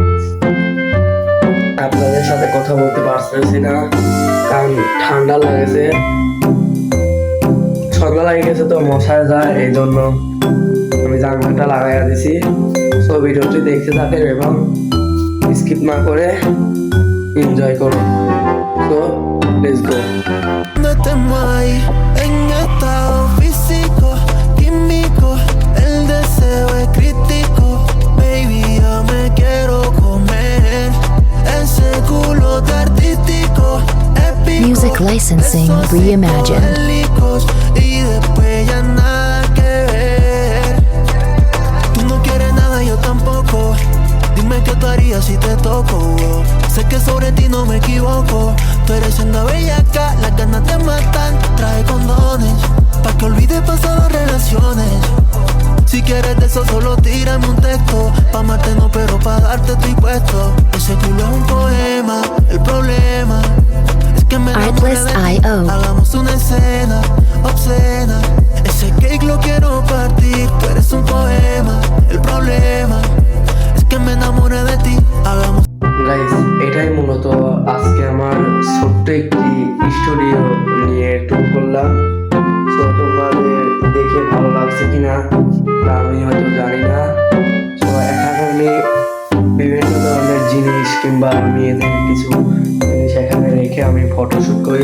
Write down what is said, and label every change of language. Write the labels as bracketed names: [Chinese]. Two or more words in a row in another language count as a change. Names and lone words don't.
[Bangla] আপনাদের সাথে কথা বলতে পারতেছি না কারণ ঠান্ডা লাগেছে, সন্ধ্যা লাগে গেছে তো মশায় যায়, এই জন্য আমি জানলাটা লাগাইয়া দিছি। সো ভিডিওটি দেখতে থাকেন এবং স্কিপ না করে এনজয় করুন। [English] So let's go. [Spanish] En estado físico, químico, el deseo es crítico. Baby, yo me quiero comer ese culo de artístico, épico. [English] Music licensing reimagined. [Spanish] Y después ya nada que ver. Tú no quieres nada, yo tampoco. Dime qué tú harías si te toco. Sé que sobre ti no me equivoco. Tú eres una bellaca, las ganas te matan. Trae condones, pa' que olvides pasadas relaciones. Si quieres de eso solo tírame un texto. Pa' amarte no, pero pa' darte estoy puesto. Ese culo es un poema, el problema es que me enamoré de ti. Artlist.io. Hagamos una escena obscena. Ese cake lo quiero partir. Tú eres un poema, el problema es que me enamoré de ti. Hagamos. [Bangla] গাইস এটাই মূলত আজকে আমার ছোট্ট একটি স্টুডিও নিয়ে ট্যুর করলাম। তো তোমাদের দেখে ভালো লাগছে কিনা তা আমি হয়তো জানি না। তো এখানে আমি বিভিন্ন ধরনের জিনিস কিংবা মেয়েদের কিছু জিনিস এখানে রেখে আমি ফটোশুট করি।